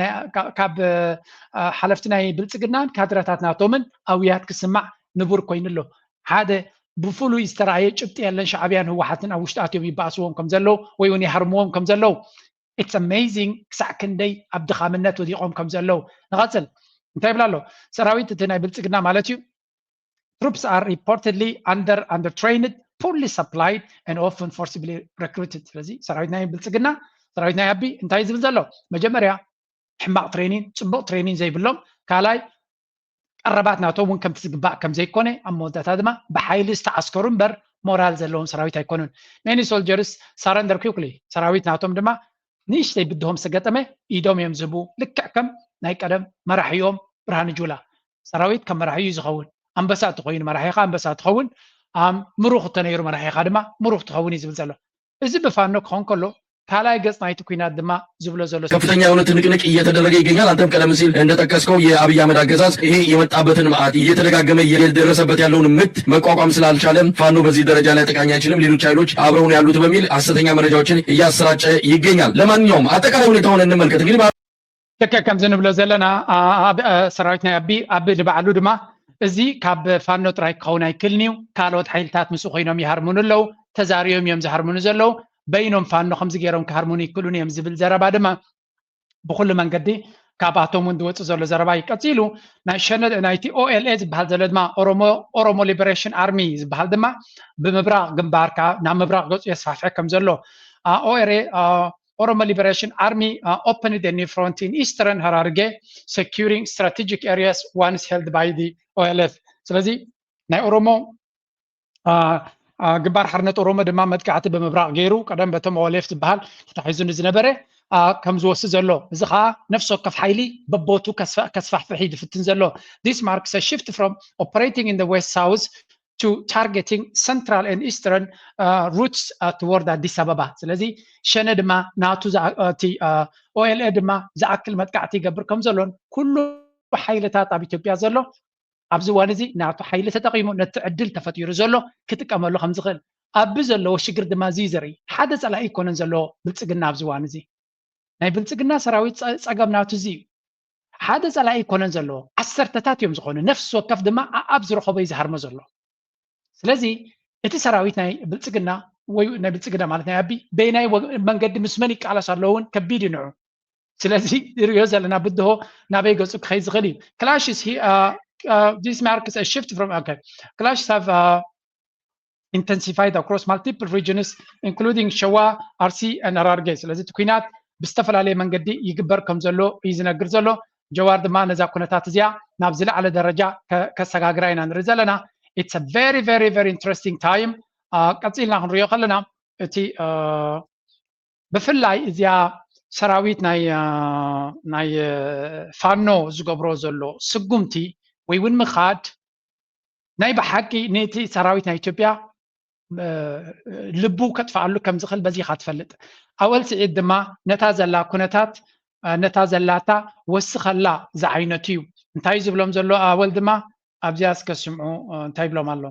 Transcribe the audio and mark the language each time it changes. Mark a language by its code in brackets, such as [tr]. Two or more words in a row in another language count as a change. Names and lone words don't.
[ti] ካብ ሓለፍቲ ናይ ብልፅግናን ካድረታት ናቶምን ኣውያት ክስማዕ ንቡር ኮይኑ ኣሎ ሓደ ብፍሉይ ዝተረኣየ ጭብጢ የለን ሻዕብያን ህወሓትን ኣብ ውሽጢ ኣትዮም ይበኣስዎም ከም ዘለው ወይ እውን ይሃርምዎም ከም ዘለው [en] it's amazing [ti] ክሳዕ ክንደይ ኣብ ድኻምነት ወዲቖም ከም ዘለው ንቐፅል እንታይ ይብላ ኣሎ ሰራዊት እቲ ናይ ብልፅግና ማለት እዩ [en] troops are reportedly undertrained poorly supplied and often forcibly recruited [ti] ስለዚ ሰራዊት ናይ ብልፅግና ሰራዊት ናይ አቢ እንታይ ዝብል ዘሎ መጀመርያ ሕማቅ ትሬኒን ፅቡቅ ትሬኒን ዘይብሎም ካልኣይ ቀረባት ናቶም እውን ከምቲ ዝግባእ ከም ዘይኮነ ኣብ መወዳእታ ድማ ብሓይሊ ዝተዓስከሩ እምበር ሞራል ዘለዎም ሰራዊት ኣይኮኑን [en] many soldiers surrender quickly [ti] ሰራዊት ናቶም ድማ ንእሽተይ ብድሆም ዝተገጠመ ኢዶም እዮም ዝህቡ ልክዕ ከም ናይ ቀደም መራሕዮም ብርሃን ጁላ ሰራዊት ከም መራሕዩ ዝኸውን ኣንበሳ እትኮይኑ መራሒኻ ኣንበሳ ትኸውን ምሩኽ ተነይሩ መራሒኻ ድማ ምሩኽ ትኸውን እዩ ዝብል ዘሎ እዚ ብፋኖ ክኾን ከሎ ካልኣይ ገጽ ናይቲ ኩናት ድማ ዝብሎ ዘሎ [am] ከፍተኛ የሆነ ትንቅንቅ እየተደረገ ይገኛል። አንተም ቀደም ሲል እንደጠቀስከው የአብይ አህመድ አገዛዝ ይሄ የመጣበትን መዓት እየተደጋገመ እየደረሰበት ያለውን ምት መቋቋም ስላልቻለ ፋኖ በዚህ ደረጃ ላይ ጠቃኝ አይችልም፣ ሌሎች ኃይሎች አብረውን ያሉት በሚል ሐሰተኛ መረጃዎችን እያሰራጨ ይገኛል። ለማንኛውም አጠቃላይ ሁኔታውን እንመልከት። እንግዲህ [ti] ልክዕ ከምዚ ንብሎ ዘለና ሰራዊት ናይ አቢ ንባዕሉ ድማ እዚ ካብ ፋኖ ጥራይ ክኸውን ኣይክእልን እዩ ካልኦት ሓይልታት ምስኡ ኮይኖም ይሃርሙኑ ኣለው ተዛሪዮም እዮም ዝሃርሙኑ ዘለው በይኖም ፋኖ ከምዚ ገይሮም ክሃርሙኑ ይክእሉን እዮም ዝብል ዘረባ ድማ ብኩሉ መንገዲ ካብኣቶም እውን ዝወፅእ ዘሎ ዘረባ ይቀፂሉ ናይ ሸነድ ናይቲ ኦኤልኤ ዝበሃል ዘሎ ድማ ኦሮሞ ሊበሬሽን ኣርሚ ዝበሃል ድማ ብምብራቅ ግንባርካ ናብ ምብራቅ ገፁ የስፋሕፍሕ ከም ዘሎ [en] Oromo Liberation Army opened a new front in eastern Hararge, securing strategic areas once held by the OLF. [ti] ስለዚህ ናይ ኦሮሞ ግንባር ሓርነት ኦሮሞ ድማ መጥቃዕቲ ብምብራቕ ገይሩ ቀደም በቶም OLF ዝበሃል ተታሒዙ ዝነበረ ከም ዝወስድ ዘሎ እዚ ከዓ ነፍሲ ወከፍ ሓይሊ በቦቱ ከስፋሕፍሕ ይፍትን ዘሎ [en] this marks a shift from operating in the west south to targeting central and eastern routes toward Addis Ababa. [ti] ስለዚ ሸነ ድማ ናቱ OLA ድማ ዝኣክል መጥቃዕቲ ይገብር ከም ዘሎን ኩሉ ሓይልታት ኣብ ኢትዮጵያ ዘሎ ኣብዚ እዋን እዚ ናቱ ሓይሊ ተጠቂሙ ነቲ ዕድል ተፈጢሩ ዘሎ ክጥቀመሉ ከም ዝኽእል ኣብ ዘለዎ ሽግር ድማ እዚ ዘርኢ ሓደ ፀላኢ ይኮነን ዘሎ ብልፅግና ኣብዚ እዋን እዚ ናይ ብልፅግና ሰራዊት ፀገም ናቱ እዚ ሓደ ፀላኢ ይኮነን ዘሎ ዓሰርተታት እዮም ዝኾኑ ነፍሲ ወከፍ ድማ ኣብ ዝረኸቦ ይዝሃርሞ ዘሎ ስለዚ እቲ ሰራዊት ናይ ብልፅግና ወይ ናይ ብልፅግና ማለት ናይ ኣቢ በይናይ መንገዲ ምስ መን ይቃለስ ኣለውን ከቢድ ይንዑ ስለዚ ይርዮ ዘለና ብድሆ ናበይ ገፁ ክኸይድ ዝኽእል እዩ [en] clashes this marks a shift from clashes have intensified across multiple regions including Shawa, Arsi and Hararge. [ti] ስለዚ ኩናት ብዝተፈላለየ መንገዲ ይግበር ከም ዘሎ እዩ ዝነግር ዘሎ ጀዋር ድማ ነዛ ኩነታት እዚኣ ናብ ዝለዓለ ደረጃ ከሰጋግራ ኢና ንርኢ ዘለና [en] it's a very very very interesting time [ti] ቀፂልና ክንሪኦ ከለና እቲ ብፍላይ እዚኣ ሰራዊት ናይ ፋኖ ዝገብሮ ዘሎ ስጉምቲ ወይ እውን ምኻድ ናይ ብሓቂ ነቲ ሰራዊት ናይ ኢትዮጵያ ልቡ ከጥፋሉ ከም ዝኽእል በዚ ክትፈልጥ ኣወል ስዒድ ድማ ነታ ዘላ ኩነታት ነታ ዘላታ ወስኸላ ዝዓይነቱ እዩ እንታይ ዝብሎም ዘሎ ኣወል ድማ ኣብዚያ እስከስምዑ እንታይ ብሎም ኣሎ